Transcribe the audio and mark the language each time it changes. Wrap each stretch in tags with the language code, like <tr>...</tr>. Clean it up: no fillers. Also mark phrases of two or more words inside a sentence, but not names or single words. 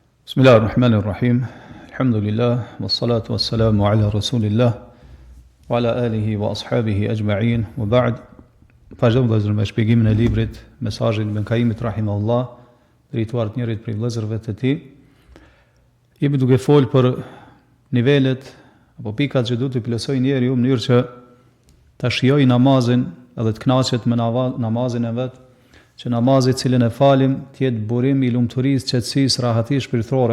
<ar>بسم الله الرحمن الرحيم الحمد لله والصلاة والسلام على رسول الله وعلى آله وأصحابه أجمعين. وبعد.</ar> <sq>Vazhdojmë vëllezër me shpjegimin e librit Mesazhi Ibn Kaimit rahimahullah, drejtuar të njërit prej vëllezërve të tij. Jemi duke folë për nivelet apo pikat që duhet të plotësoj njeriu në mënyrë që ta shijojë namazin edhe të kënaqet me namazin e vet, që namazi cilën e falim të jetë burim i lumturisë, qetësisë, rahatisë shpirtërore.</sq>